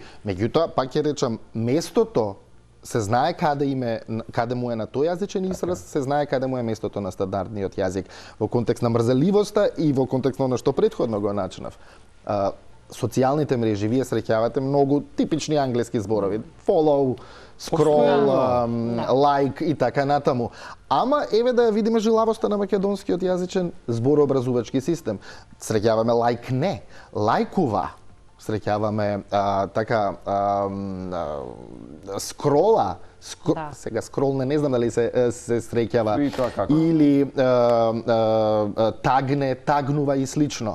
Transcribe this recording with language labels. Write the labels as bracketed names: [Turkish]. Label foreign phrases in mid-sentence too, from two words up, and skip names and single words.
[Macedonian] Меѓутоа, пак ќе речам, местото се знае каде му е на тој јазичен израз, се знае каде му е местото на стандардниот јазик во контекст на мрзеливоста и во контекст на она што претходно го начинав. Социјалните мрежи, вие среќавате многу типични англиски зборови. [English] Follow, scroll, like [Macedonian] и така натаму. Ама еве да ја видиме жилавоста на македонскиот јазичен зборообразувачки систем. Среќаваме like не, лајкува. Среќаваме скрола, сега скрол не знам дали се среќава, или тагне, тагнува и слично.